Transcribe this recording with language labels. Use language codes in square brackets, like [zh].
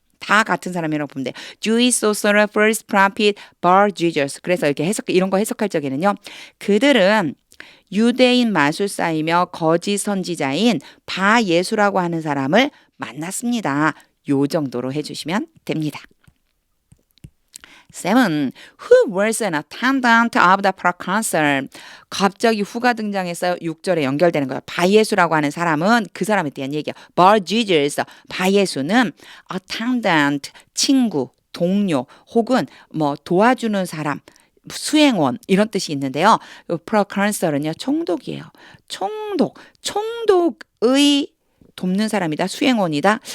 [ko] 다 같은 사람이라고 보면 돼요. [en] Jewish sorcerer, false prophet, [ko] bar Jesus. 그래서 이렇게 이런 거 해석할 적에는요, 그들은 유대인 마술사이며 거짓 선지자인 바예수라고 하는 사람을 만났습니다. 요 정도로 해주시면 됩니다. 7. [en] Who was an attendant of the proconsul? [ko] 갑자기 who가 등장해서 6절에 연결되는 거예요. 바예수라고 하는 사람은 그 사람에 대한 얘기예요. Bar Jesus, 바예수는 attendant, 친구, 동료 혹은 뭐 도와주는 사람, 수행원 이런 뜻이 있는데요. proconsul은요 총독이에요. 총독의 돕는 사람이다. 수행원이다.